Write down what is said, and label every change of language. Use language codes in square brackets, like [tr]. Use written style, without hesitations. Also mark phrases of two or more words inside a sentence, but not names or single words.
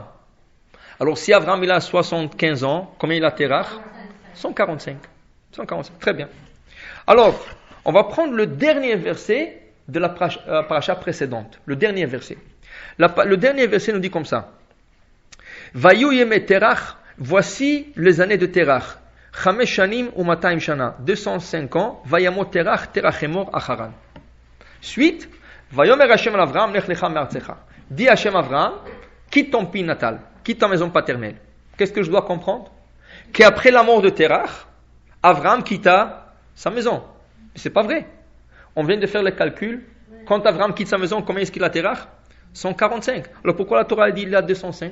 [fr] Alors, si Abraham, il a 75 ans, combien il a Terach? 145. 145, très bien. Alors, on va prendre le dernier verset de la paracha précédente. Le dernier verset. Le dernier verset nous dit comme ça. [he] ויהיו ימי תרח, [fr] voici les années de Terach. [he] חמש שנים ו200 שנה. [fr] 205 ans. [he] וימת תרח, תרחמור אחרן. [fr] Suite. [he] ויאמר השם אל אברהם, לך לך מארצך. [fr] Dit Hashem Avraham, quitte ton pays natal, quitte ta maison paternelle. Qu'est-ce que je dois comprendre? Qu'après la mort de Terach, Abraham quitta sa maison. Mais c'est pas vrai. On vient de faire le calcul. Quand Abraham quitte sa maison, combien est-ce qu'il a Terach? 145. Alors pourquoi la Torah a dit il a 205?